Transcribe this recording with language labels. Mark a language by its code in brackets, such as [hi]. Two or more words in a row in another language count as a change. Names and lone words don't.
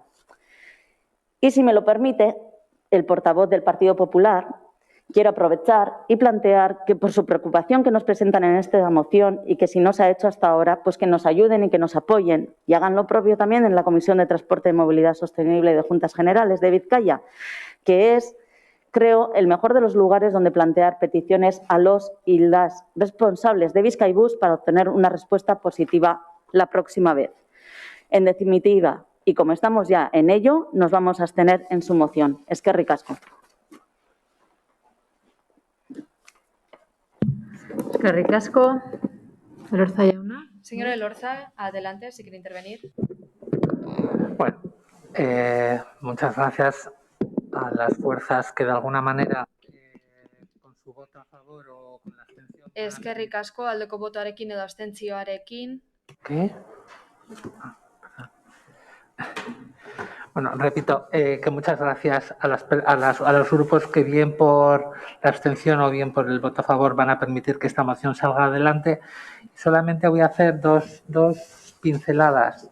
[es] Y si me lo permite, el portavoz del Partido Popular, quiero aprovechar y plantear que por su preocupación que nos presentan en esta moción y que si no se ha hecho hasta ahora, pues que nos ayuden y que nos apoyen y hagan lo propio también en la Comisión de Transporte y Movilidad Sostenible de Juntas Generales de Vizcaya, que es, creo, el mejor de los lugares donde plantear peticiones a los y las responsables de Bizkaibus para obtener una respuesta positiva la próxima vez. En definitiva, y como estamos ya en ello, nos vamos a abstener en su moción. [eu] Eskerrik asko. Eskerrik asko. Elorza jauna. [es] Señora Elorza, adelante, si quiere intervenir. Bueno, muchas gracias a las fuerzas que de alguna manera con su voto a favor o con la abstención. [eu] Eskerrik asko, aldeko botoarekin edo abstentzioarekin. [es] ¿Qué? Bueno, repito, que muchas gracias a los grupos que bien por la abstención o bien por el voto a favor van a permitir que esta moción salga adelante. Solamente voy a hacer dos pinceladas.